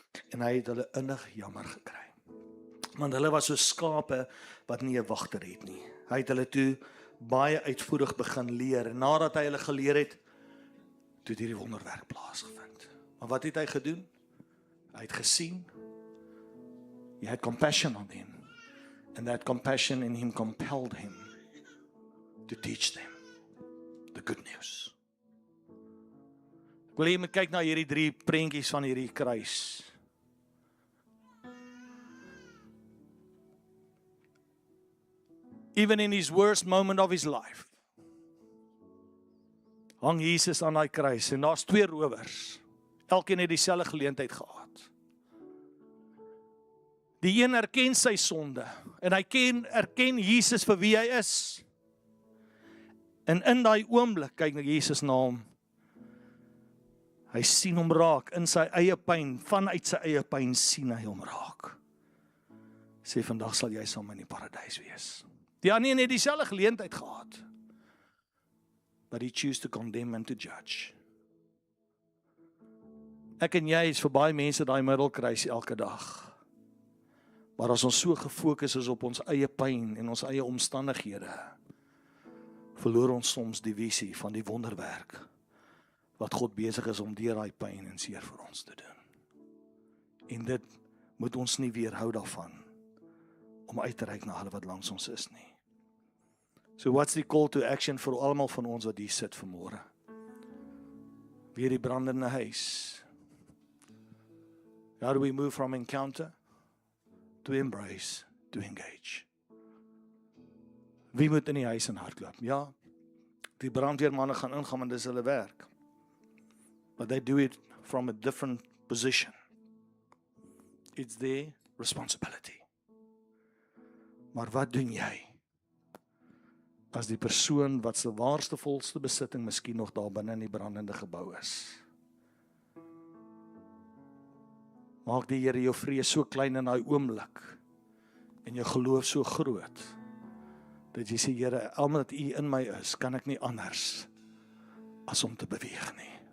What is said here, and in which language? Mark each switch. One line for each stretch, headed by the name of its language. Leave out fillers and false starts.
Afrikaans: En hy het hulle innig jammer gekry. Want hulle was so skape wat nie 'n wagter het nie. Hy het hulle toe baie uitvoerig begin leer. En nadat hy hulle geleer het, toe het hierdie wonderwerk plaasgevind. Maar wat het hy gedoen? Hy het gesien.
English: He had compassion on him. And that compassion in him compelled him to teach them the good news.
Afrikaans: Ek wil jy moet kyk na hierdie 3 prentjies van hierdie kruis.
English: Even in his worst moment of his life,
Afrikaans: hang Jesus aan daai kruis en daar's 2 rowers. Elkeen het dieselfde geleentheid gehad. Die een erken sy sonde en hy erken Jesus vir wie hy is. En in daai oomblik kyk na Jesus na hom. Hy sien hom raak in sy eie pyn, vanuit sy eie pyn sien hy hom raak. Sê vandag sal jy saam in die paradys wees. Die ander het dieselfde geleentheid gehad.
English: But he choose to condemn and to judge.
Afrikaans: Ek en jy is vir baie mense daai middelkruis elke dag. Maar as ons so gefokus is op ons eie pyn en ons eie omstandighede, verloor ons soms die visie van die wonderwerk wat God besig is om deur daai pyn en seer vir ons te doen. En dit moet ons nie weerhou daarvan om uit te reik na hulle wat langs ons is nie.
English: So what's the call to action
Afrikaans: vir almal van ons wat hier sit vanmôre? Weer die brandende huis.
English: How do we move from encounter to embrace, to engage?
Afrikaans: Wie moet in die huis in hardloop? Ja, die brandweermanne gaan ingaan, want dis hulle werk.
English: But they do it from a different position. It's their responsibility.
Afrikaans: Maar wat doen jy? as die persoon wat sy waarste volste besitting miskien nog daar binne in die brandende gebou is. Maak die Here jou vrees so klein in daai oomblik en jou geloof so groot dat jy sê, Here, omdat U in my is, kan ek nie anders as om te beweeg nie.